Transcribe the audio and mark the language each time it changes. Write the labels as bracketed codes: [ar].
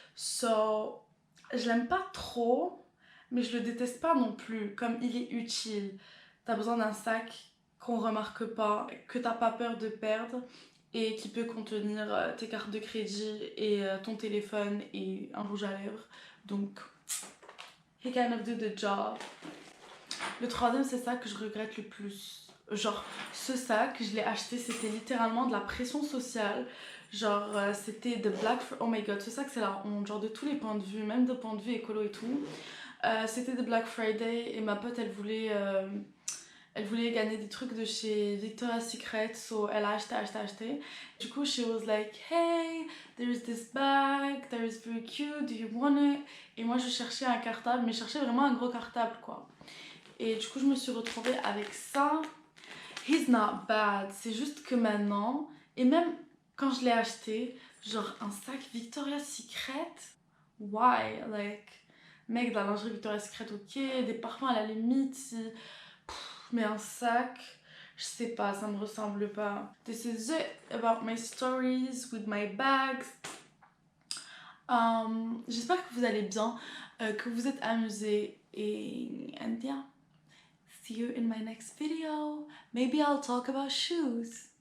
[fr] So, je l'aime pas trop, mais je le déteste pas non plus. Comme il est utile. T'as besoin d'un sac qu'on remarque pas, que t'as pas peur de perdre et qui peut contenir tes cartes de crédit et ton téléphone et un rouge à lèvres. Donc, [en] he kind of do the job. [fr] Le troisième, c'est ça que je regrette le plus. Genre, ce sac, je l'ai acheté, c'était littéralement de la pression sociale. Genre, c'était de Black... [en] Oh my god, [fr] ce sac, c'est la honte. Genre, de tous les points de vue, même de point de vue écolo et tout. C'était de Black Friday et ma pote, elle voulait gagner des trucs de chez Victoria's Secret, [en] so [fr] elle a acheté. Du coup, [en] she was like, hey, there's this bag, that is very cute, do you want it? [fr] Et moi, je cherchais un cartable, mais je cherchais vraiment un gros cartable, quoi. Et du coup, je me suis retrouvée avec ça. [en] He's not bad, [fr] c'est juste que maintenant, et même quand je l'ai acheté, genre un sac Victoria's Secret, [en] why? Like, [fr] mec, de la lingerie Victoria's Secret, ok, des parfums à la limite, si... Mais un sac, je sais pas, ça me ressemble pas. [en] This is it about my stories with my bags. [fr] J'espère que vous allez bien, que vous êtes amusés et [en] and yeah, see you in my next video. Maybe I'll talk about shoes.